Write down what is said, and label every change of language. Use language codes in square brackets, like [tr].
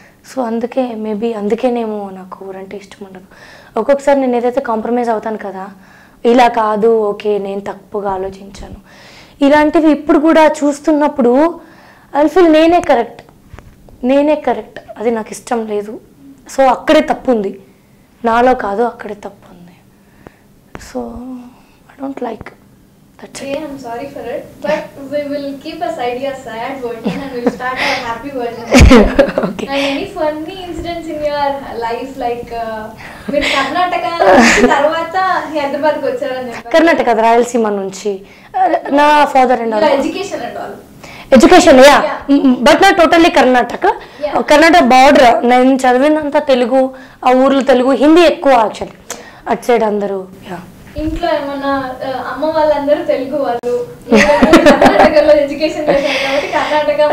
[te] So అందుకేనేమో నాకు ఊరంటే ఇష్టం ఉండదు. ఒక్కొక్కసారి నేను ఏదైతే కాంప్రమైజ్ అవుతాను కదా, ఇలా కాదు, ఓకే నేను తప్పుగా ఆలోచించాను, ఇలాంటివి ఇప్పుడు కూడా చూస్తున్నప్పుడు [en] I feel [te] నేనే కరెక్ట్, అది నాకు ఇష్టం లేదు. సో అక్కడే తప్పు ఉంది, నాలో కాదు అక్కడే తప్పు ఉంది. [en] So I don't like. Okay, I'm sorry for it, but we will keep aside your sad version and we'll start our happy version. Okay. And any funny incidents in your life, like [te] మీరు కర్ణాటక తర్వాత హైదరాబాద్ కి వచ్చారని చెప్పారు. కర్ణాటక రాయలసీమ నుంచి నా father and [en] Education and all. Education yeah, but నా totally Karnataka border. [te] నేను చదివినంత తెలుగు, ఆ ఊర్లో తెలుగు, హిందీ ఎక్కువ యాక్చువల్లీ అటు సైడ్ అందరూ. యా, ఇంట్లో ఏమన్నా అమ్మ వాళ్ళందరూ తెలుగు వాళ్ళు, కర్ణాటకలో ఎడ్యుకేషన్ చేశారు కాబట్టి కర్ణాటక